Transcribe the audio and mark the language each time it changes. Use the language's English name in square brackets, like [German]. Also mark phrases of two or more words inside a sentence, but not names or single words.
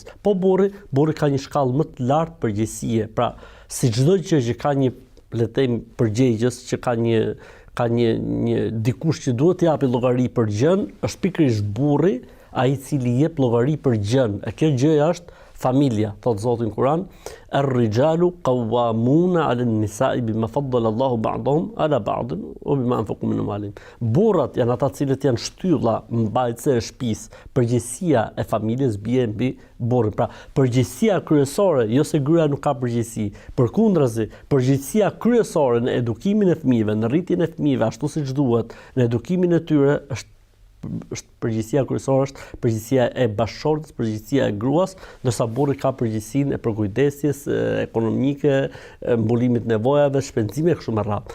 [Albanian] Po burri ka një shkallë më të lartë përgjegjësie. Pra, si çdo gjë që ka një, le të them, përgjegjës, që ka ka një dikush që duhet të japi llogari për gjën, është pikërisht burri, ai i cili jep llogari për gjën. E kjo gjëja është familja, thot Zoti në Kur'an, [Arabic] الرجال قوامون على النساء بما فضل الله بعضهم على بعض وبما أنفقوا من أموالهم. [Albanian] Burrat janë ata të cilët janë shtylla, mbajtëse e shtëpisë. Përgjegjësia e familjes bie mbi burrin. Pra, përgjegjësia kryesore, jo se gruaja nuk ka përgjegjësi, përkundrazi, përgjegjësia kryesore në edukimin e fëmijëve, në rritjen e fëmijëve ashtu siç duhet, në edukimin e tyre është përgjegjësia kryesore, është përgjegjësia e bashkëshortes, përgjegjësia e gruas, ndërsa burri ka përgjegjësinë e përkujdesjes ekonomike, mbulimit nevojave, shpenzime kështu me radhë.